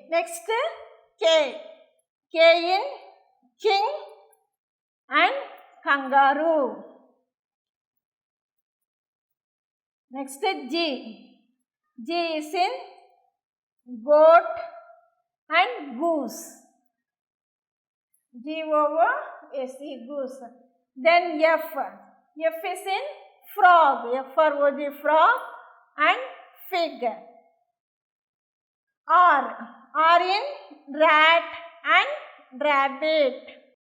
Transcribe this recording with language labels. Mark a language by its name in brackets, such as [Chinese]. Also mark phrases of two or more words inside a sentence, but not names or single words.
[English] Next, K in king and kangaroo. Next, G is in goat and goose. G-O-O-S-E, goose. Then F is in frog. F-R-O-G, frog and fig. R R in rat and rabbit.